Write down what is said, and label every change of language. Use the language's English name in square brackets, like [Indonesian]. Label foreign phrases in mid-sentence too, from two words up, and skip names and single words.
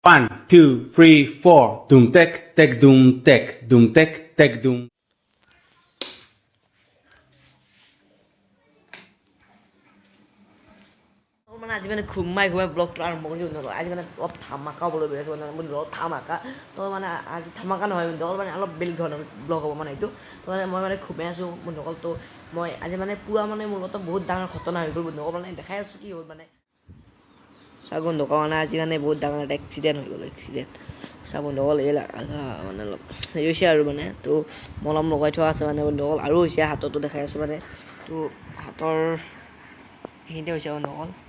[English] One, two, three, four. Doom tek tek doom tek doom tek tek doom. [Assamese] মানে আজি মানে ঘুমাই ব্লগটো আৰম্ভ কৰি আজি মানে অলপ ধামাকা হ'বলৈ গৈ আছোঁ মানে মোৰ ধামাকা তো মানে আজি ধামাকা নহয় বন্ধুসকল মানে অলপ বেলেগ ধৰণৰ ব্লগ হ'ব মানে এইটো তো মানে মই মানে ঘুমাই আছোঁ বন্ধুসকল তো মই আজি মানে পুৰা মানে মোৰ লগত বহুত ডাঙৰ ঘটনা হৈ গ'ল বন্ধুসকল মানে দেখাই আছোঁ কি হ'ল মানে চাওক বন্ধুসকল মানে আজি মানে বহুত ডাঙৰ এটা এক্সিডেণ্ট হৈ গ'ল চাওক বন্ধুসকল এই মানে অলপ হেৰি হৈছে আৰু মানে তো মলম লগাই থোৱা আছে মানে বন্ধুসকল আৰু হৈছে হাততো দেখাই আছোঁ মানে তো হাতৰ এইখিনিতে হৈছে বন্ধুসকল